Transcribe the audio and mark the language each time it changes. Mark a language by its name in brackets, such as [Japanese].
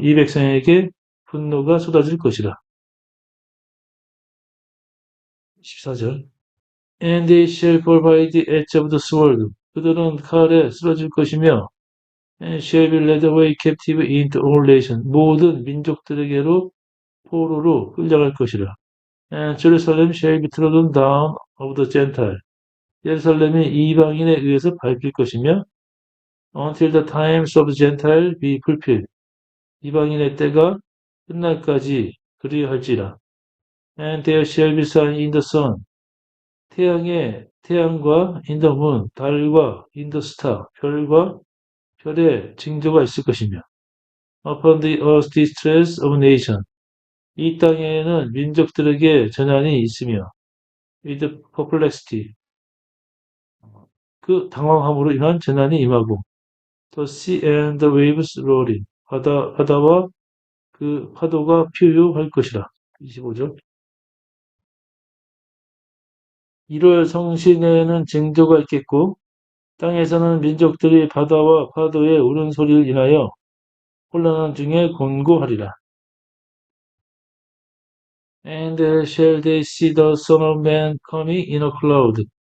[Korean] 이 백성에게 분노가 쏟아질 것이라. 14절. [English] And they shall fall by the edge of the sword. [Korean] 그들은 칼에 쓰러질 것이며 [English] and shall be led away captive into all nations. [Korean] 모든 민족들에게로 포로로 끌려갈 것이라. [English] And Jerusalem shall be trodden down of the Gentile. [Korean] 예루살렘이 이방인에 의해서 밟힐 것이며 [English] until the times of the Gentile be fulfilled. [Korean] 이방인의 때가 끝날까지 그리할지라. [English] And there shall be sign in the sun. [Korean] 태양과 [English] in the moon, [Korean] 달과 [English] in the star, [Korean] 별과 별에 징조가 있을 것이며 [English] upon the earth distress of nation, [Korean] 이 땅에는 민족들에게 재난이 있으며 [English] with perplexity, [Korean] 그 당황함으로 인한 재난이 임하고 [English] the sea and the waves roaring, [Korean] 바다와 그 파도가 피유할 것이라. 25절. 1월 성신에는 징조가 있겠고 땅에서는 민족들이 바다와 파도의 우는 소리를 인하여 혼란한 중에 곤고하리라. [English] And shall they see the Son of Man coming in a cloud.